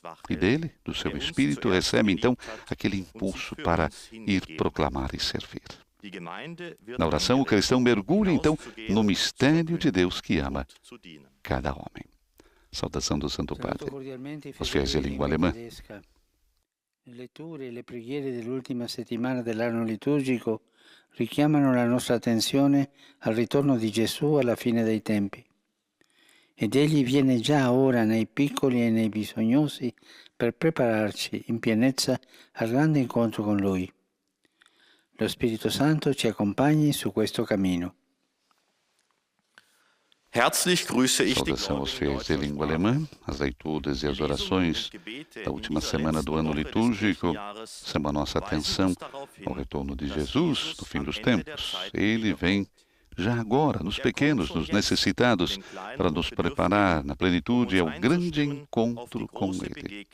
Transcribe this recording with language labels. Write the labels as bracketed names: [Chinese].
[Portuguese] E dele, do seu Espírito, recebe, então, aquele impulso para ir proclamar e servir. Na oração, o cristão mergulha, então, no mistério de Deus que ama cada homem. Saudação do Santo Padre aos fiéis de língua alemã. [Italian] Le letture e le preghiere dell'ultima settimana dell'anno liturgico richiamano la nostra attenzione al ritorno di Gesù alla fine dei tempi. Ed egli viene già ora nei piccoli e nei bisognosi per prepararci in pienezza al grande incontro con Lui. Lo Spirito Santo ci accompagni su questo cammino. [German] Herzlich grüße ich die [Portuguese] Saudação aos fiéis de língua alemã. As leituras e as orações da última semana do ano litúrgico chamam a nossa atenção ao retorno de Jesus no fim dos tempos. Ele vem já agora, nos pequenos, nos necessitados, para nos preparar na plenitude ao grande encontro com Ele.